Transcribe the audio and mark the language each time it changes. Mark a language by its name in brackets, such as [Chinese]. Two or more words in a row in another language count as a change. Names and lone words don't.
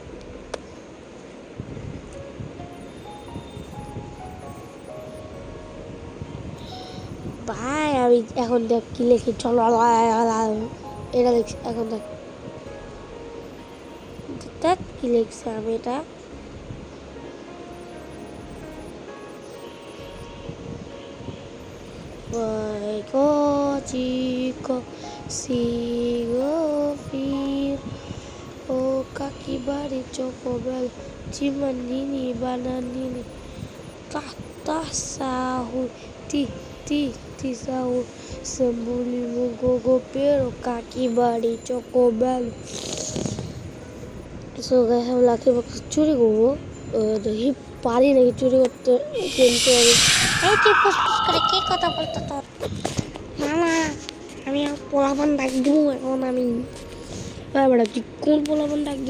[Bangla] ভাই আমি এখন দেখ কি লিখি, চলো এটা লিখছি এখন দেখ কি লিখছি আমি। এটা chico sigo fir o kakibari chocobel cimandini bananini tata sahur ti sahur sembuli mogogo pero kakibari chocobel। [English] so guys [Bangla] আমি [English] lucky box [Bangla] চুরি করবো, দেখি পারি নাকি চুরি করতে, কিন্তু এই তুই ফুসফুস করে কে কথা বলতো তোর? না না, আমি পোলাপান ডাক দিব এখন আমি। বেটা তুই কোন পোলাপান ডাক দিব?